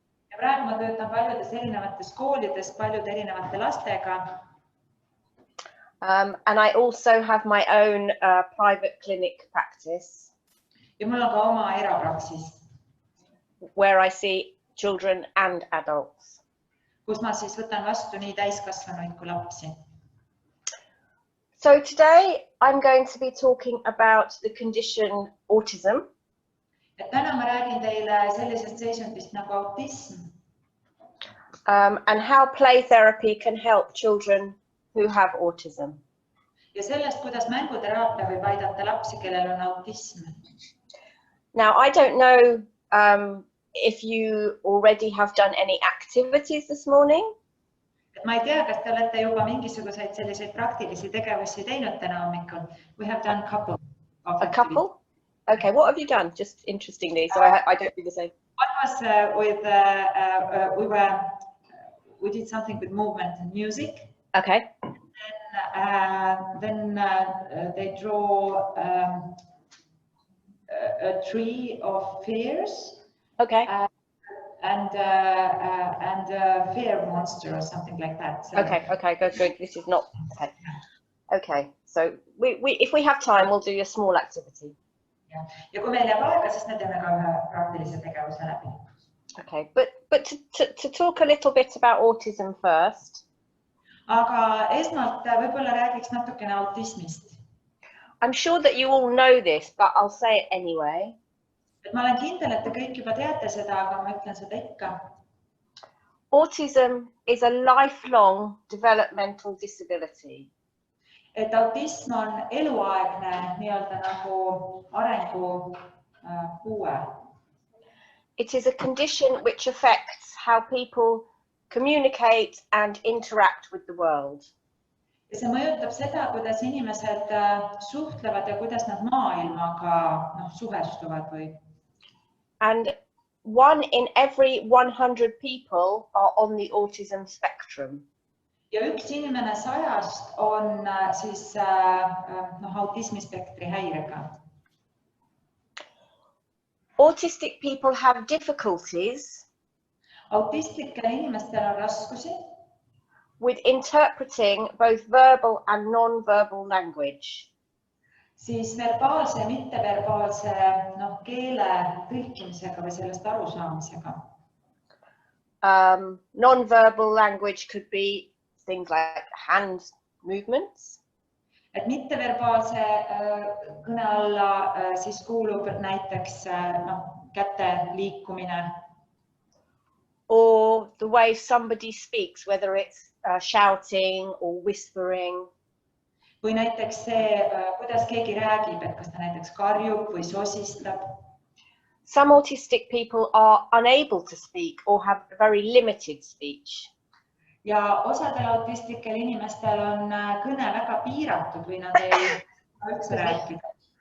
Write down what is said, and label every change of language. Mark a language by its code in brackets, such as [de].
[et] Ja praegu ma töötan paljudes erinevates koolides paljude erinevate lastega. [en] And I also have my own private clinic practice. [et] Ja mul on ka oma erapraksis. [en] Where I see children and adults. [et] Kus ma siis võtan vastu nii täiskasvanuid kui lapsi. [en] So today I'm going to be talking about the condition autism. [et] Et täna ma räägin teile sellisest seisundist nagu autism. [en] And how play therapy can help children who have autism. [et] Ja sellest, kuidas mänguteraapia võib aidata lapsi, kellel on autism. [en] Now, I don't know if you already have done any activities this morning. [et] Et ma ei tea, kas te olete juba mingisuguseid selliseid praktilisi tegevusi teinud täna hommikul. [en] We have done a couple of activities. A couple? Okay, what have you done? Just interestingly, so I don't do the same. One was we did something with movement and music. Okay. Then they draw a tree of fears. Okay. And a fear monster or something like that. So. Okay, good. This is not okay. Okay, so if we have time, we'll do a small activity. [et] Ja kui meil jääb aega, siis me teeme ka ühe praktilise tegevuse läbi. [en] Okay, but to talk a little bit about autism first. [et] Aga esmalt võib-olla räägiks natukene autismist. [en] I'm sure that you all know this, but I'll say it anyway. [et] Et ma olen kindel, et te kõik juba teate seda, aga ma ütlen seda ikka. [en] Autism is a lifelong developmental disability. [et] Et autism on eluaegne nii-öelda nagu arengu puue. [en] It is a condition which affects how people communicate and interact with the world. [et] Ja see mõjutab seda, kuidas inimesed suhtlevad ja kuidas nad maailmaga suhestuvad või. [en] And 1 in every 100 people are on the autism spectrum. [et] Ja üks inimene 100-st on siis autismispektri häirega. [en] Autistic people have difficulties [et] Autistlikel inimestel on raskusi [en] with interpreting both verbal and non-verbal language. [et] Siis verbaalse ja mitteverbaalse keele tõlkimisega või sellest arusaamisega. [en] Non-verbal language could be things like hand movements. [et] Et mitteverbaalse kõne alla siis kuulub näiteks käte liikumine. [en] Or the way somebody speaks, whether it's shouting or whispering. [et] Või näiteks see, kuidas keegi räägib, et kas ta näiteks karjub või sosistab. [en] Some autistic people are unable to speak or have very limited speech. [et] Ja osadel autistlikel inimestel on kõne väga piiratud või nad ei üldse rääkida.